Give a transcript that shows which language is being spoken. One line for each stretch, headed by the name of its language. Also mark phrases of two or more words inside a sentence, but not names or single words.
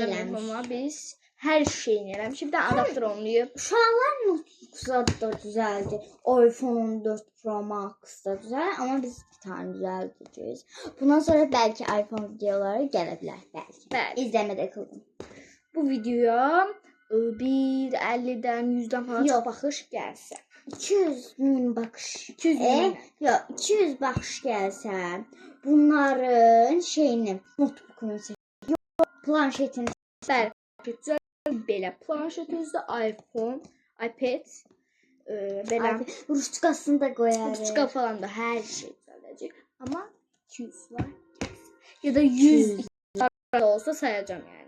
Azerbaijani: eləmiş. amma biz hər şeyini eləmişik. Bir də adaptör olmayıb. Uşaqlar notebook'da da düzəldi. iPhone 14 Pro Max da düzəldi.
Turkish: Ama biz bir tane
Azerbaijani: düzəldəcəyik. Bundan sonra belki iPhone videoları gələ bilər. Belki. Bəli. İzləmədə qalın.
Turkish: Bu videoya bir 50'den 100'den falan Yok.
Azerbaijani: çok baxış gəlsə.
Turkish: 200.000 bakış. 200.000. Yok 200 bakış gelse bunların şeyini notebook'unu yok planşetini
Azerbaijani: Bəli, belə planşetinizdə iPhone, iPad, belə
Turkish: ruçkasını da koyarız.
Azerbaijani: ruçka falan da hər şey düzəldəcək. Amma 200 var.
Turkish: Ya da 100 da olsa sayacağım yani.